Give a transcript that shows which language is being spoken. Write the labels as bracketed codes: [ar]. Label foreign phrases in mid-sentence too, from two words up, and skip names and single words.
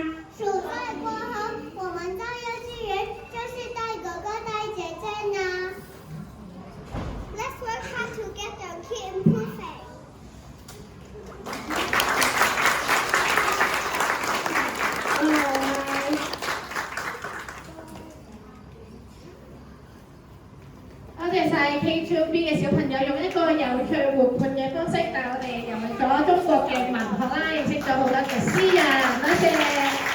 [yue] 暑假過後，我們到幼稚園就是帶哥哥帶姐姐呢。 [en] Let's work hard together, keep improving. [yue] K2B 嘅小朋友用一個有趣活潑嘅方式帶我哋遊歷咗中國嘅文學啦，認識咗好多嘅詩人，多謝。